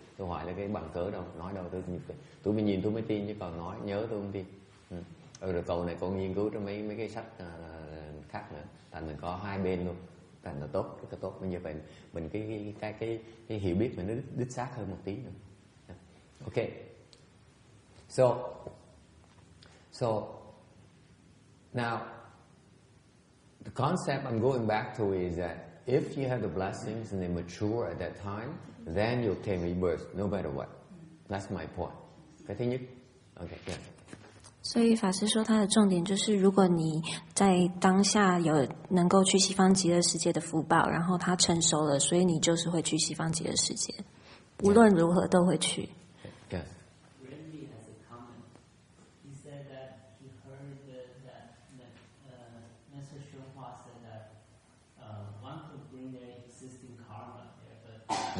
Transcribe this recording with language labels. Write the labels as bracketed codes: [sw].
[vi] Tôi hỏi là cái bằng cớ đâu, nói đâu tôi mới nhìn tôi mới tin, chứ còn nói nhớ tôi không tin. Rồi cầu này cô nghiên cứu trong mấy cái sách khác nữa, thành mình có hai bên luôn, thành là tốt, rất là tốt. Bây giờ mình cái hiểu biết mình nó đích xác hơn một tí nữa. [en] Ok. So now the concept I'm going back to is that if you have the blessings and they mature at that time, then you'll obtain rebirth no matter what. That's my point. [vi] Cái thứ nhất. [en] Okay, yeah. [zh] 所以法师说他的重点就是，如果你在当下有能够去西方极乐世界的福报，然后它成熟了，所以你就是会去西方极乐世界，无论如何都会去。 [en] Yes. Randy has a comment. He said that he heard that Master Shunhua said that one could bring their existing karma there, but